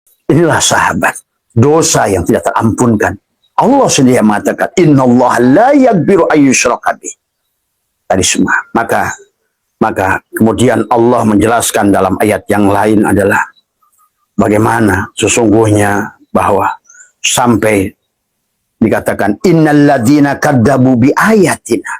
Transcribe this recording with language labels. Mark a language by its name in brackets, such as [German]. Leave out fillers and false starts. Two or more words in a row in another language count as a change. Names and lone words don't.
[Indonesian] Inilah sahabat, dosa yang tidak terampunkan. Allah sendiri yang mengatakan, [Arabic] إن الله لا يغفر أن يشرك به. [Indonesian] Tadi semua. Maka kemudian Allah menjelaskan dalam ayat yang lain adalah bagaimana sesungguhnya bahwa sampai dikatakan [Arabic] إن الذين كذبوا بآياتنا.